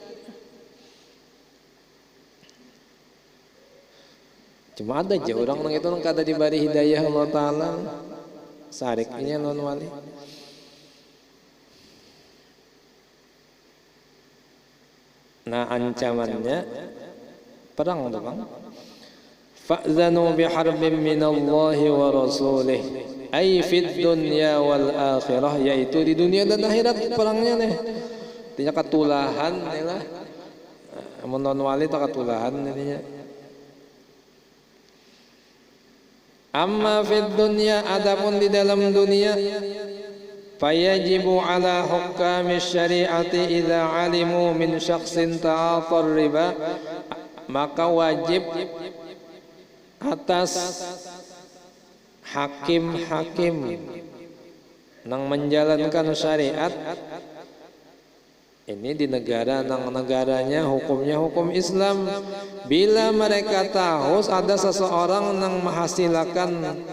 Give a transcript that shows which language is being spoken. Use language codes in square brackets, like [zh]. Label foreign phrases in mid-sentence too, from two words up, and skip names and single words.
[bjn] Cuma ada aja orang itu kada diberi hidayah Allah Ta'ala, sariknya non wali. Nah ancamannya perang tuh Bang. [ar] فأذنوا بحرب من الله ورسوله أي في الدنيا والآخرة, [id] yaitu di dunia dan akhirat perangnya nih. [bjn] Artinya katulahan nih lah. Non wali tak katulahan intinya. [ar] أما في الدنيا, [id] adapun di dalam dunia, [ar] فيجب على حكام الشريعة إذا علموا من شخص تعاطى الربا, [id] maka wajib atas hakim-hakim yang menjalankan syariat ini di negara nang negaranya hukumnya hukum Islam, bila mereka tahu ada seseorang yang menghasilkan